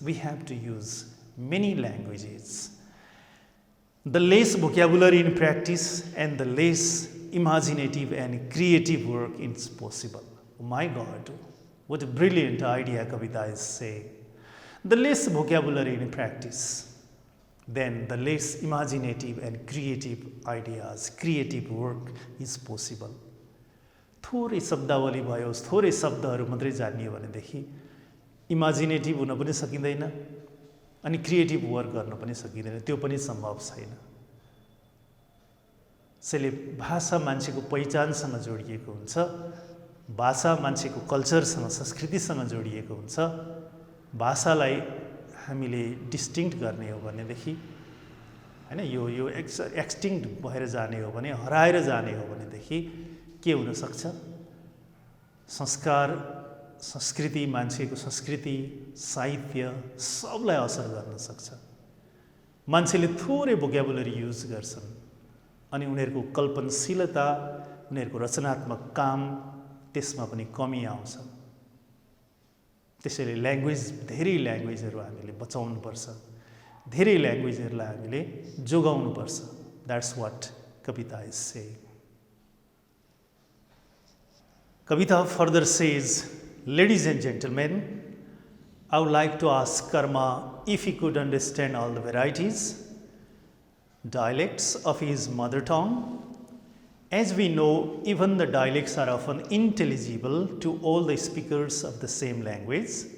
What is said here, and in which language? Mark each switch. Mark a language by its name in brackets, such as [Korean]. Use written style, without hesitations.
[English] We have to use many languages. The less vocabulary in practice and the less imaginative and creative work is possible. Oh my God, what a brilliant idea Kavita is saying. The less vocabulary in practice, then the less imaginative and creative ideas, creative work is possible. [Nepali] थोरै शब्दावली भयो, थोरै शब्दहरू मात्रै जान्ने हो भनेदेखि imaginative हुन पनि सकिँदैन अनि क्रिएटिभ वर्क गर्न पनि सकिँदैन, त्यो पनि सम्भव छैन। त्यसैले भाषा मान्छेको पहिचानसँग जोडिएको हुन्छ, भाषा मान्छेको कल्चरसँग, संस्कृतिसँग जोडिएको हुन्छ। भाषालाई हामीले डिस्टिङ्क्ट गर्ने हो भनेदेखि हैन यो एक्सटिङ्क्ट भएर जाने हो भने, हराएर जाने हो भनेदेखि के हुन सक्छ? संस्कार, संस्कृति, मान्छेको संस्कृति, साहित्य सबलाई असर गर्न सक्छ। मान्छेले थोरै भोक्याबुलरी युज गर्छन् अनि उनीहरूको कल्पनशीलता, उनीहरूको रचनात्मक काम त्यसमा पनि कमी आउँछ। त्यसैले धेरै ल्याङ्ग्वेजहरू हामीले बचाउनुपर्छ, धेरै ल्याङ्ग्वेजहरूलाई हामीले जोगाउनुपर्छ। [English] That's what Kavita is saying. Kavita further says, ladies and gentlemen, I would like to ask Karma if he could understand all the varieties, dialects of his mother tongue. As we know, even the dialects are often intelligible to all the speakers of the same language.